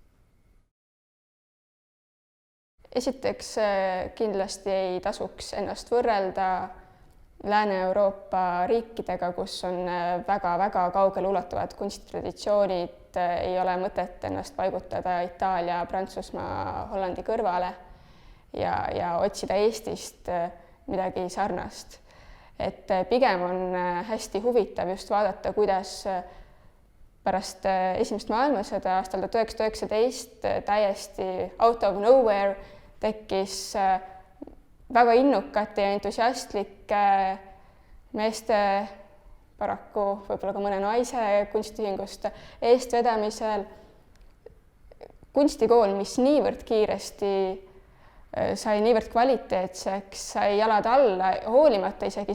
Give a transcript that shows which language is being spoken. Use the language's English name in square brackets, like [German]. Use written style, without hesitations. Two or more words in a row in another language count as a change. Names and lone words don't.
[Estonian] Esiteks kindlasti ei tasuks ennast võrrelda Lääne-Euroopa riikidega, kus on väga-väga kaugele ulatuvad kunstitraditsioonid et ei ole mõtet ennast paigutada Itaalia, Prantsusmaa, Hollandi kõrvale ja otsida Eestist midagi sarnast. Et pigem on hästi huvitav just vaadata, kuidas pärast esimest maailmasõda aastal 1919 täiesti [English] out of nowhere [Estonian] tekkis väga innukate ja entusiastlike meeste, paraku võib-olla ka mõne naise kunstiühingust eestvedamisel kunstikool, mis niivõrd kiiresti sai niivõrd kvaliteetseks, sai jalad alla, hoolimata isegi